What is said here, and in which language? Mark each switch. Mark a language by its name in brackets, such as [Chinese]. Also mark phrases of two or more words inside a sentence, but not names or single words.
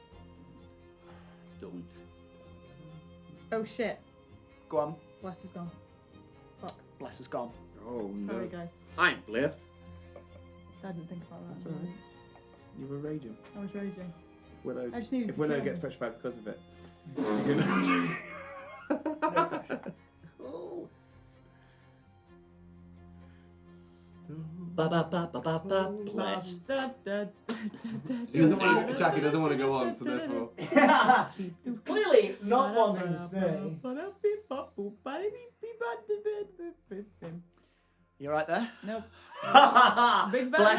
[English] Oh shit. Go on. Bless is gone. Fuck. Bless is gone. Oh Sorry, no. guys. I'm blessed. I didn't think about that. That's all right. You were raging. I was raging. Willow. I just needed If to Willow kill gets him. petrified because of it, you're gonna. Oh. Ba ba ba ba ba ba. Blessed. He doesn't want to, Jackie doesn't want to go on, so therefore. It's clearly not wanting to stay. You right there? Nope. Big fat Blessed